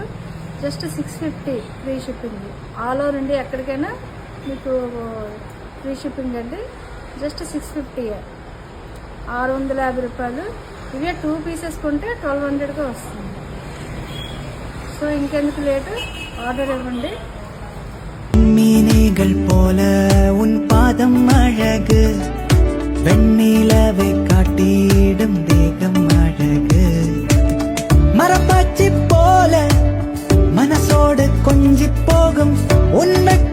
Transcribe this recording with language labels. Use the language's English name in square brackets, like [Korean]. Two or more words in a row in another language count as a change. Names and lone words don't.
[English] just 650 free shipping. all over India [Telugu] ఎక్కడికైనా మీకు [English] free shipping [Telugu] అండి. జస్ట్ 650, 650 రూపాయలు. ఇవే 2 పీసెస్ కొంటే 1200గా వస్తుంది. సో ఇంకెందుకు లేటు, ఆర్డర్ ఇవ్వండి. [Tamil] மீனேகள் போல உன் பாதம் அழகு, வெண்ணிலவை காட்டிடும் தேகம் அழகு, மரப்பாச்சி போல மனசோடு கொஞ்சி போகும் உன்